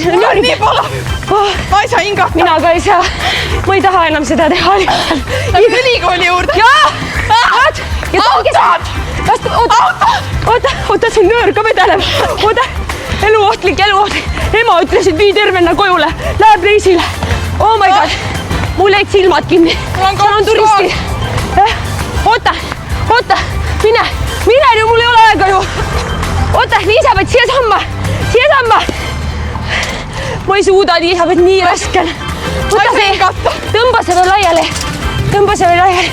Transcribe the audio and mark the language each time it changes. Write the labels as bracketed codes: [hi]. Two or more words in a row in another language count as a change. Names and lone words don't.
[et] Mul on nii palav. Ma ei saa hingata. Mina ka ei saa. Ma ei taha enam seda teha. Lähme ülikooli juurde. Jaa! Oota, see nöör ka vedeleb. Oota, eluohtlik. Ema ütles, et vii tervena kojule. Läheb reisile. [en] Oh my god. [et] Mul jäid silmad kinni. Seal on turisti. Oota, mine ju, mul ei ole aega ju. Oota, Liisabeth, siia samma. Ma ei suuda, Liisabeth, nii raske. Tõmba see veel laiali.